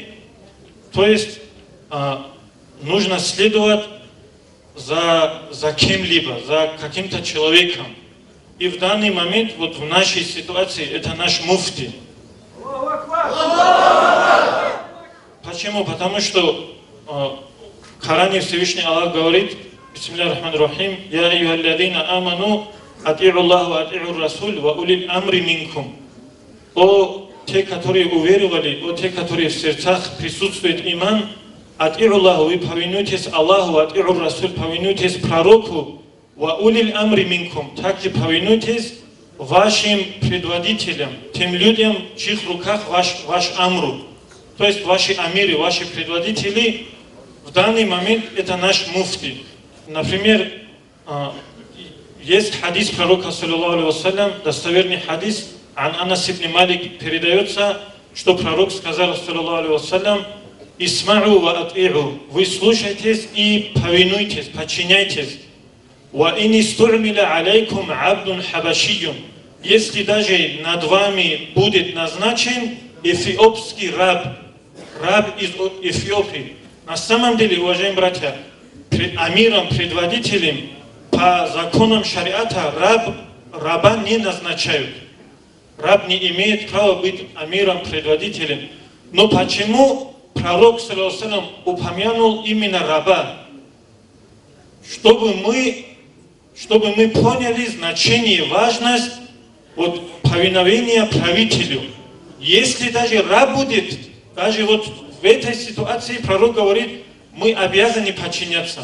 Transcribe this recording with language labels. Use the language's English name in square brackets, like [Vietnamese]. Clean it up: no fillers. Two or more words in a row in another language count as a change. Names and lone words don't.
[Russian] То есть нужно следовать за кем-либо, за каким-то человеком. И в данный момент, вот в нашей ситуации, это наш муфти. Почему? Потому что в Коране Всевышний Аллах говорит: [Arabic] بسم الله الرحمن الرحيم، «يا أيها الذين آمنوا أطيعوا الله وأطيعوا الرسول وأولي الأمر منكم». [Russian] О те, которые уверовали, о те, которые в сердцах присутствует иман, [Arabic] أطيعوا الله, [Russian] вы повинуйтесь Аллаху, [Arabic] أطيعوا الرسول, [Russian] повинуйтесь пророку, [Arabic] وأولي الأمر منكم, [Russian] также повинуйтесь вашим предводителям, тем людям, в чьих руках ваш амру. То есть ваши амиры, ваши предводители, в данный момент это наш муфти. Например, есть хадис пророка, [Arabic] صلى الله عليه وسلم, [Russian] достоверный хадис, ан Анас ибн Малик передается, что пророк сказал, [Arabic] صلى الله عليه وسلم: «اسمعوا وأطيعوا», [Russian] вы слушайтесь и повинуйтесь, подчиняйтесь. [Arabic] «وإن استعمل عليكم عبد حبشي», [Russian] если даже над вами будет назначен эфиопский раб из Эфиопии. На самом деле, уважаемые братья, амиром, предводителем, по законам шариата раба не назначают. Раб не имеет права быть амиром, предводителем. Но почему пророк, [Arabic] صلى الله عليه وسلم, [Russian] упомянул именно раба? Чтобы мы поняли значение, важность повиновения правителю. Если даже раб будет, даже вот в этой ситуации пророк говорит, мы обязаны подчиняться.